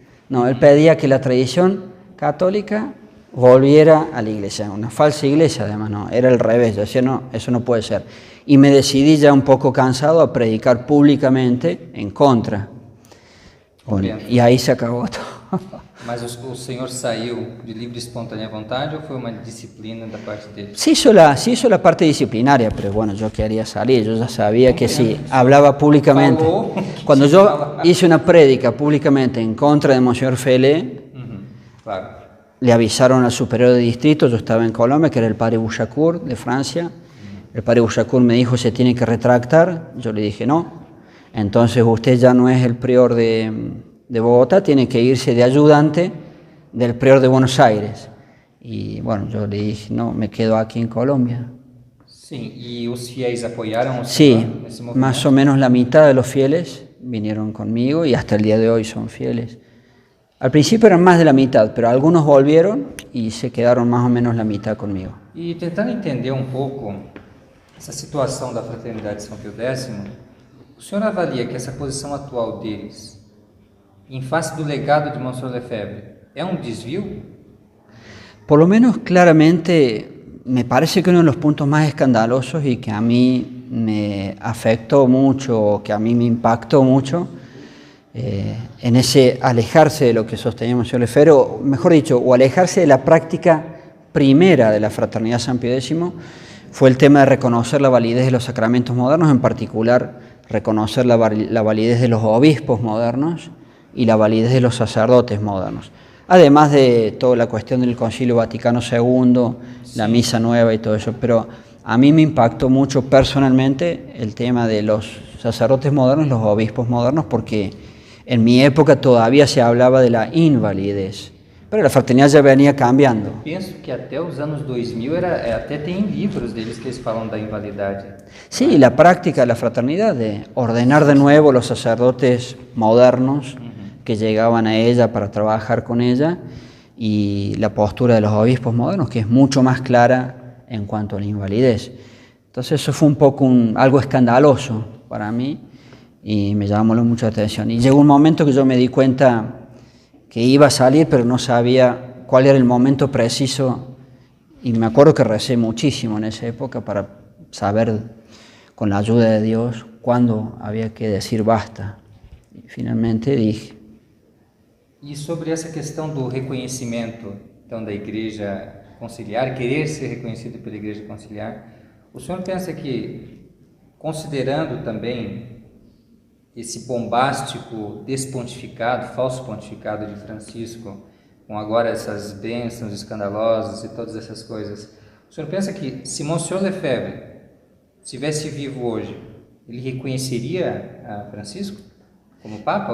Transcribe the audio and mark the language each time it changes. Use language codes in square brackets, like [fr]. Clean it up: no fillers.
[es] No, él pedía que la tradición católica volviera a la iglesia, una falsa iglesia además, no, era al revés. Yo decía, no, eso no puede ser. y me decidí ya un poco cansado a predicar públicamente en contra. Bueno, y ahí se acabó todo. [pt] Mas o senhor saiu de livre e espontânea vontade ou foi uma disciplina da parte dele? [es] Sí hizo la parte disciplinaria, pero bueno, yo quería salir, yo ya sabía que si hablaba públicamente, cuando yo hice una prédica públicamente en contra de Monseñor Fele, Claro. le avisaron al superior de distrito, yo estaba en Colombia, que era el padre Bouchacourt de Francia. El padre Bouchacourt me dijo, se tiene que retractar. Yo le dije, no. Entonces usted ya no es el prior de Bogotá, tiene que irse de ayudante del prior de Buenos Aires. Y bueno, yo le dije, no, me quedo aquí en Colombia. [pt] Sim, e os fiéis apoyaram o [es] Sí, [pt] senhor nesse movimento? [es] más o menos la mitad de los fieles vinieron conmigo y hasta el día de hoy son fieles. Al principio eran más de la mitad, pero algunos volvieron y se quedaron más o menos la mitad conmigo. [pt] E tentando entender um pouco essa situação da Fraternidade de São Pio X, o senhor avalia que essa posição atual deles, em face do legado de Monsenhor Lefebvre, é um desvio? [es] Por lo menos claramente me parece que uno de los puntos más escandalosos y que a mí me afectó mucho, que a mí me impactó mucho, en ese alejarse de lo que sostenía Monseñor Lefebvre, o mejor dicho, o alejarse de la práctica primera de la Fraternidad San Pío X, fue el tema de reconocer la validez de los sacramentos modernos, en particular reconocer la validez de los obispos modernos y la validez de los sacerdotes modernos. Además de toda la cuestión del Concilio Vaticano II, la Misa Nueva y todo eso, pero a mí me impactó mucho personalmente el tema de los sacerdotes modernos, los obispos modernos, porque en mi época todavía se hablaba de la invalidez, pero la fraternidad ya venía cambiando. [pt] Penso que até os anos 2000 até tem livros deles que eles falam da invalidade. [es] Sí, la práctica de la fraternidad de ordenar de nuevo los sacerdotes modernos que llegaban a ella para trabajar con ella, y la postura de los obispos modernos, que es mucho más clara en cuanto a la invalidez. Entonces eso fue un poco algo escandaloso para mí y me llamó mucha atención. Y llegó un momento que yo me di cuenta que iba a salir, pero no sabía cuál era el momento preciso, y me acuerdo que recé muchísimo en esa época para saber, con la ayuda de Dios, cuándo había que decir basta. Y finalmente dije. [pt] E sobre essa questão do reconhecimento então, da Igreja Conciliar, querer ser reconhecido pela Igreja Conciliar, o senhor pensa que, considerando também esse bombástico despontificado, falso pontificado de Francisco, com agora essas bênçãos escandalosas e todas essas coisas, o senhor pensa que se Monsenhor Lefebvre estivesse vivo hoje, ele reconheceria a Francisco como Papa?